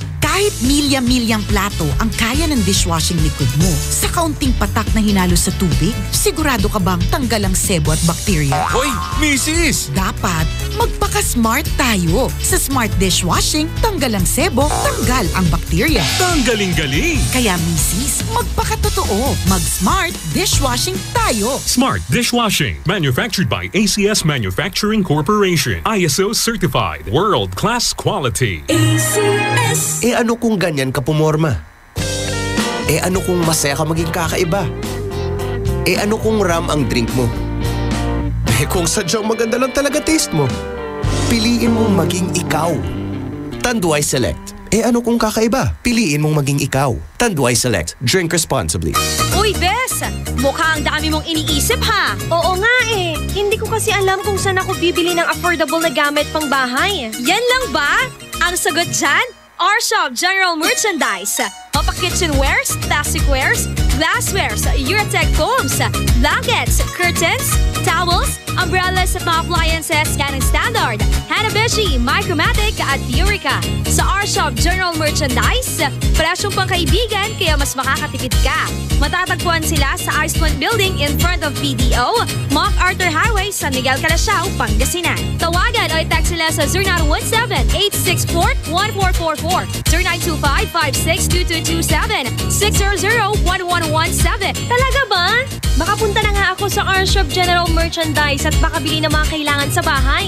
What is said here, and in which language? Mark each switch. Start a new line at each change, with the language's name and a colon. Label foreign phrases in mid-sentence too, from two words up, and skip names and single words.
Filipino: Kahit milya-milyang plato ang kaya ng dishwashing liquid mo, sa kaunting patak na hinalo sa tubig, sigurado ka bang tanggal ang sebo at bakterya? Hoy, Mrs. Dapat magpaka-smart tayo. Sa smart dishwashing, tanggal ang sebo, tanggal ang bakterya. Tanggaling-galing. Kaya Mrs., magpakatotoo. Mag-smart dishwashing tayo. Smart Dishwashing.
English: Manufactured by ACS Manufacturing Corporation. ISO certified. World-class quality. ACS.
Filipino: Ano kung ganyan ka pumorma? Ano kung masaya ka maging kakaiba? Ano kung ram ang drink mo? Kung sadyang maganda lang talaga taste mo? Piliin mong maging ikaw. Tanduay Select. Ano kung kakaiba? Piliin mong maging ikaw.
English: Tanduay Select. Drink responsibly.
Filipino: Uy, Bes! Mukhang dami mong iniisip ha? Oo nga eh. Hindi ko kasi alam kung saan ako bibili ng affordable na gamit pang bahay. Yan lang ba? Ang sagot dyan? R-Shop General Merchandise.
English: Mapa kitchenwares, plasticwares, glasswares, Eurotech foams, blankets, curtains, towels, umbrellas
Filipino: at mga
English: appliances
Filipino: yan ang
English: standard.
Filipino: Hanabishi, Micromatic at Eureka. Sa R-Shop General Merchandise, presyong pangkaibigan kaya mas makakatipid ka. Matatagpuan sila sa Iceland Building
English: in front of
Filipino: PDO, MacArthur Highway, San Miguel, Calasiao, Pangasinan. Tawagan o i-text sila sa 0917-864-1444, 0925-562227, 600-1117. Talaga ba? Makapunta na nga ako sa R-Shop General Merchandise at makabili ng mga kailangan sa bahay.